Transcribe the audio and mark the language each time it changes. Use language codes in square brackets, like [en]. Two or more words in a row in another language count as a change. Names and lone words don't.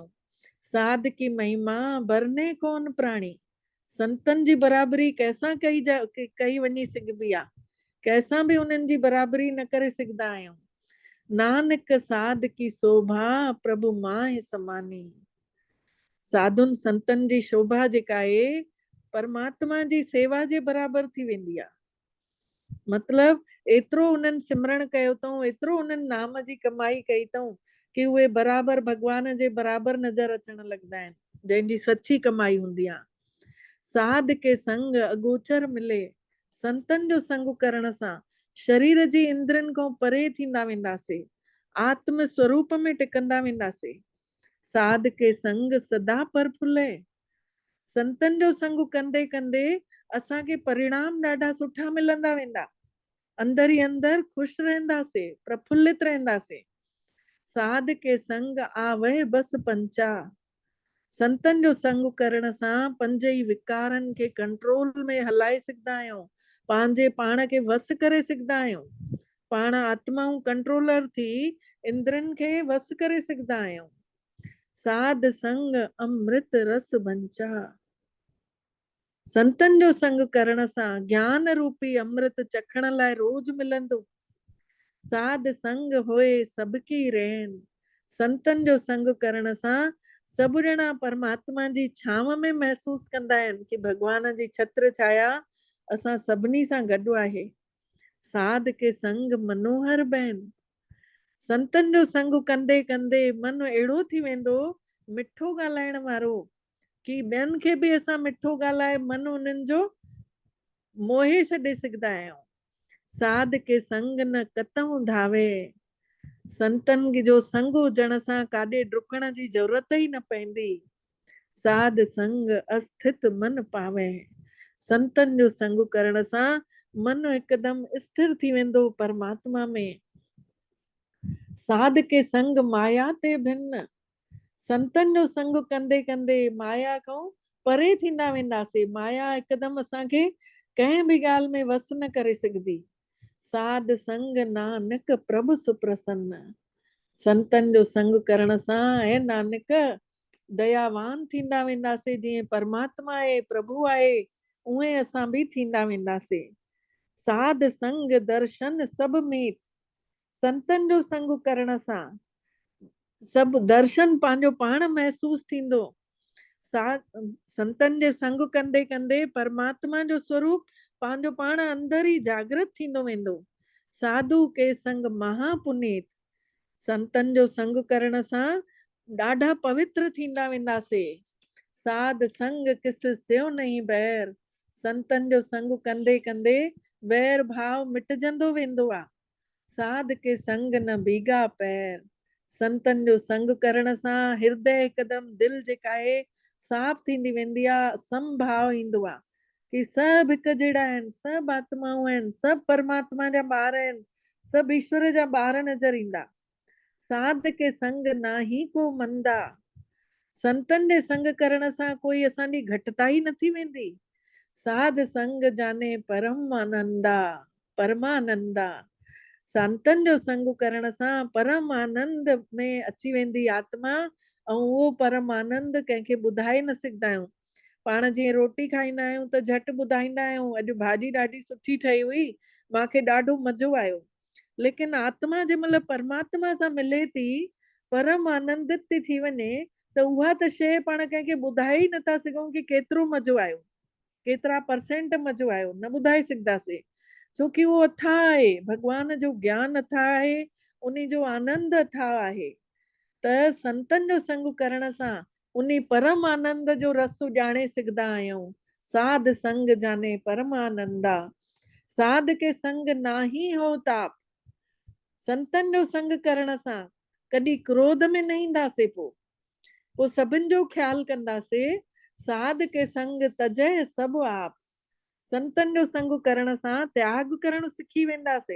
[pa] ਸਾਧ ਕੀ ਮਹਿਮਾ ਬਰਨੇ ਕੋਨ ਪ੍ਰਾਣੀ, [sd] संतनि जी बराबरी कंहिंसां कई वञी सघिबी आहे, कंहिंसां बि उन्हनि जी बराबरी न करे सघंदा आहियूं। [pa] ਨਾਨਕ ਸਾਧ ਕੀ ਸ਼ੋਭਾ ਪ੍ਰਭੁ ਮਾਂ ਸਮਾਨੀ, [sd] साधुनि संतनि जी शोभा जेका आहे परमात्मा जी सेवा जे बराबरि थी वेंदी आहे। मतलब एतिरो उन्हनि सिमरण कयो अथऊं, एतिरो उन्हनि नाम जी कमाई कई अथऊं कि उहे बराबरि भॻवान जे बराबरि नज़र अचण लॻंदा आहिनि, जंहिंजी सची कमाई हूंदी आहे। [pa] ਸਾਧ ਕੇ ਸੰਗ ਅਗੋਚਰ ਮਿਲੇ, [sd] संतनि जो संग करण सां शरीर जी इंद्रियनि खां परे थींदा वेंदासीं, आत्म स्वरूप में टिकंदा वेंदासीं। [pa] ਸਾਧ ਕੇ ਸੰਗ ਸਦਾ ਪ੍ਰਫੁੱਲੇ, [sd] संतनि जो संग कंदे कंदे असांखे परिणाम ॾाढा सुठा मिलंदा वेंदा, अंदर ही अंदर ख़ुशि रहंदासीं, प्रफुल्लित रहंदासीं। [pa] ਸਾਧ ਕੇ ਸੰਗ ਆਵਹ ਬਸ ਪੰਚਾ, [sd] संतनि जो संग करण सां पंज ई विकारनि खे कंट्रोल में हलाए सघंदा आहियूं, पंहिंजे पाण खे वस करे सघंदा आहियूं, पाण आत्माऊं कंट्रोलर थी इंद्रनि खे वस करे सघंदा आहियूं। [pa] ਸਾਧ ਸੰਗ ਅੰਮ੍ਰਿਤ ਰਸ ਬੰਚਾ, [sd] संतनि जो संग करण सां ज्ञान रूपी अमृत चखण लाइ रोज मिलंदो। [pa] ਸਾਧ ਸੰਗ ਹੋਏ ਸਬਕੀ ਰਹਨ, [sd] संतनि जो संग करण सां सभु ॼणा परमात्मा जी छांव में महसूस कंदा आहिनि कि भॻवान जी छत्र छाया असां सभिनी सां गॾु आहे। [pa] ਸਾਧ ਕੇ ਸੰਗ ਮਨੋਹਰ ਬਹਨ, [sd] संतनि जो संग कंदे कंदे मन अहिड़ो थी वेंदो मिठो ॻाल्हाइण वारो कि ॿियनि खे बि असां मिठो ॻाल्हाए मन उन्हनि जो मोहे छॾे सघंदा आहियूं। [pa] ਸਾਧ ਕੇ ਸੰਗ ਨ ਕਤਊਂ ਧਾਵੇ, [sd] संतनि जो संग हुजण सां काॾे डुकण जी ज़रूरत ई न पवंदी। [pa] ਸਾਧ ਸੰਗ ਅਸਥਿਤ ਮਨ ਪਾਵੇ, [sd] संतनि जो संग करण सां मन हिकदमि स्थिर थी वेंदो परमात्मा में। [pa] ਸਾਧ ਕੇ ਸੰਗ ਮਾਇਆ ਤੇ ਭਿੰਨ, [sd] संतनि जो संग कंदे कंदे माया खां परे थींदा वेंदासीं, माया हिकदमि असांखे कंहिं बि ॻाल्हि में वस न करे सघंदी। [pa] ਸਾਧ ਸੰਗ ਨਾਨਕ ਪ੍ਰਭੁ ਸੁਪ੍ਰਸੰਨ, [sd] संतनि जो संग करण सां ऐं नानक दयावान थींदा वेंदासीं, जीअं परमात्मा आहे प्रभु आहे उहे असां बि थींदा वेंदासीं। [pa] ਸਾਧ ਸੰਗ ਦਰਸ਼ਨ ਸਭੁ ਮੀਤ, [sd] संतनि जो संग करण सां सभु दर्शन पंहिंजो पाण महसूस थींदो। संतनि जे संग कंदे कंदे परमात्मा जो स्वरूप पंहिंजो पाण अंदर ई जागृत थींदो वेंदो। [pa] ਸਾਧੁ ਕੇ ਸੰਗ ਮਹਾਪੁਨੀਤ, [sd] संतनि जो संग करण सां ॾाढा पवित्र थींदा वेंदासीं। [pa] ਸਾਧ ਸੰਗ ਕਿਸ ਸਿਓ ਨਹੀਂ ਬੈਰ, [sd] संतनि जो संग कंदे कंदे वैर भाव मिटजंदो वेंदो आहे। [pa] ਸਾਧ ਕੇ ਸੰਗ ਨ ਭੀਗਾ ਪੈਰ, [sd] संतनि जो संग करण सां हृदय हिकदमि दिलि जेका आहे साफ़ थींदी वेंदी आहे, संभाव ईंदो आहे कि सभु हिकु जहिड़ा आहिनि, सभु आत्माऊं आहिनि, सभु परमात्मा जा ॿार आहिनि, सभु ईश्वर जा ॿार नज़र ईंदा। [pa] ਸਾਧ ਕੇ ਸੰਗ ਨਾਹੀ ਕੋ ਮੰਦਾ, [sd] संतन जे संग करण सां कोई असांजी घटिताई न थी वेंदी। [pa] ਸਾਧ ਸੰਗ ਜਾਨੇ ਪਰਮਾਨੰਦਾ, ਪਰਮਾਨੰਦਾ। [sd] संतन जो संग करण सां परम आनंद में अची वेंदी आत्मा, ऐं उहो परम आनंद कंहिंखे ॿुधाए न सघंदा आहियूं। पाण जीअं रोटी खाईंदा आहियूं त झटि ॿुधाईंदा आहियूं अॼु भाॼी ॾाढी सुठी ठही हुई, मूंखे ॾाढो मज़ो आयो। लेकिन आत्मा जंहिं महिल परमात्मा सां मिले थी, परम आनंदित थी वञे, त उहा त शइ पाण कंहिंखे ॿुधाए ई नथा सघूं कि केतिरो मज़ो आयो, केतिरा परसेंट मज़ो आयो, न ॿुधाए सघंदासीं। छोकी उहो अथाह आहे, भॻवान जो ज्ञान अथाह आहे, उन जो आनंद अथाह आहे। त संतन जो संग करण सां उन परम आनंद जो रस ॼाणे सघंदा आहियूं। [pa] ਸਾਧ ਸੰਗ ਜਾਨੇ ਪਰਮਾਨੰਦਾ, ਸਾਧ ਕੇ ਸੰਗ ਨਾਹੀ ਹੋ ਤਾਪ। [sd] संतन जो संग करण सां कॾहिं क्रोध में न ईंदासीं, पोइ सभिनि जो ख्यालु कंदासीं। [pa] ਸਾਧ ਕੇ ਸੰਗ ਤਜਯ ਸਭੁ ਆਪ। [sd] संतन जो संग करण सां त्याग करणु सिखी वेंदासीं।